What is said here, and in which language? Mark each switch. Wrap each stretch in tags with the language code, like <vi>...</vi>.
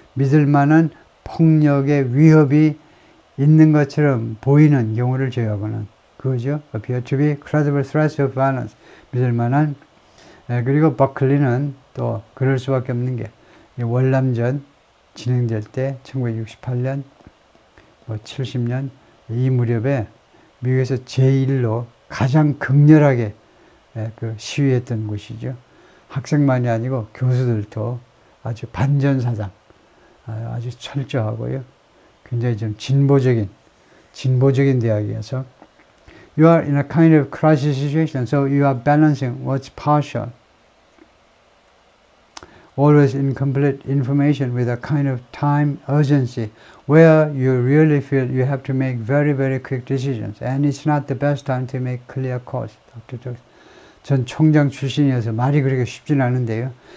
<ko>믿을 만한 폭력의 위협이 있는 것처럼 보이는 경우를 제외하고는 그거죠.</ko> <en>appear to be credible threats of violence.</en> <ko>믿을 만한 그리고 버클리는 또 그럴 수밖에 없는 게 월남전 진행될 때 1968년 70년 이 무렵에 미국에서 제1로 가장 극렬하게 그 시위했던 곳이죠. 학생만이 아니고 교수들도 아주 반전사상 아주 철저하고요. 굉장히 좀 진보적인 대학이어서</ko> <en>You are in a kind of crisis situation, so you are balancing what's partial, always incomplete information with a kind of time urgency where you really feel you have to make very, very quick decisions and it's not the best time to make clear calls.</en> <ko>전 총장 출신이어서 말이 그렇게 쉽진 않은데요.</ko>